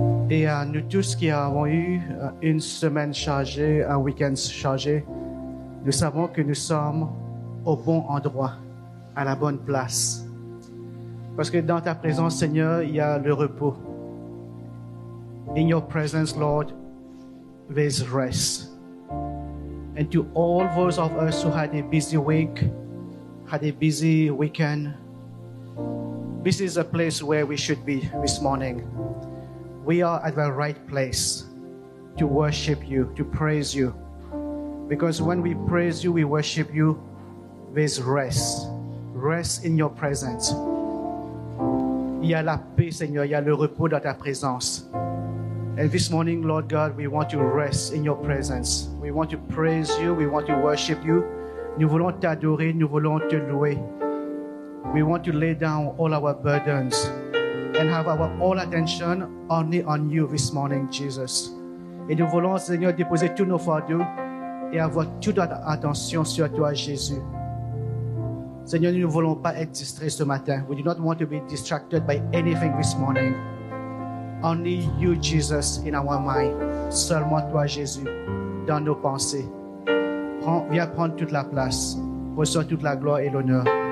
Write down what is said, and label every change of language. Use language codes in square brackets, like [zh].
[fr] Et nous tous qui avons eu une semaine chargée, un week-end chargé, nous savons que nous sommes au bon endroit, à la bonne place. Parce que dans ta présence, Seigneur, il y a le repos. [en] In your presence, Lord, there's rest. And to all those of us who had a busy week, had a busy weekend, this is a place where we should be this morning. We are at the right place to worship you, to praise you. Because when we praise you, we worship you, there's rest. Rest in your presence. [fr] Il y a la paix, Seigneur. Il y a le repos dans ta présence. [en] And this morning, Lord God, we want to rest in your presence. We want to praise you. We want to worship you. [fr] Nous voulons t'adorer. Nous voulons te louer. [en] We want to lay down all our burdens and have our all attention only on you this morning, Jesus. [fr] Et nous voulons, Seigneur, déposer tous nos fardeaux et avoir toute notre attention sur toi, Jésus. Seigneur, nous ne voulons pas être distraits ce matin. [en] We do not want to be distracted by anything this morning. Only you, Jesus, in our mind. [fr] Seulement toi, Jésus, dans nos pensées. Viens prendre toute la place. Reçois toute la gloire et l'honneur.